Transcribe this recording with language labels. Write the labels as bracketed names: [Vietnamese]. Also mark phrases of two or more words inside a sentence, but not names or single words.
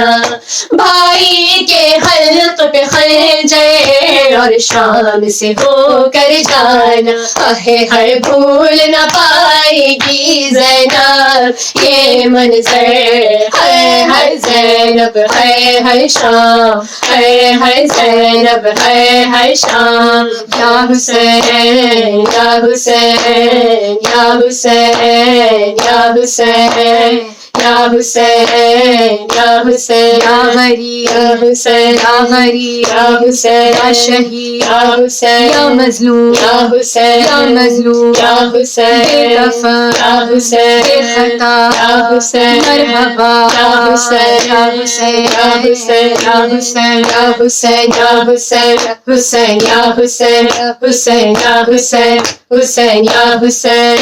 [Urdu] بھائی کے حلق پہ خنجر اور شام سے ہو کر جانا. ہر بھول نہ پائے گی زینب یہ منظر. ہے ہر زینب ہے ہر شام, ہے ہر زینب ہے ہر شام. یا حسین یا حسین یا حسین یا حسین یا حسین یا حسین یا غریب یا حسین یا غریب یا حسین یا شہید یا حسین یا مظلوم یا حسین یا مظلوم یا حسین بے دفن یا حسین بے خطا یا حسین مرحبا یا حسین یا حسین یا حسین یا حسین یا حسین یا حسین حسین یا حسین حسین یا حسین حسین یا حسین.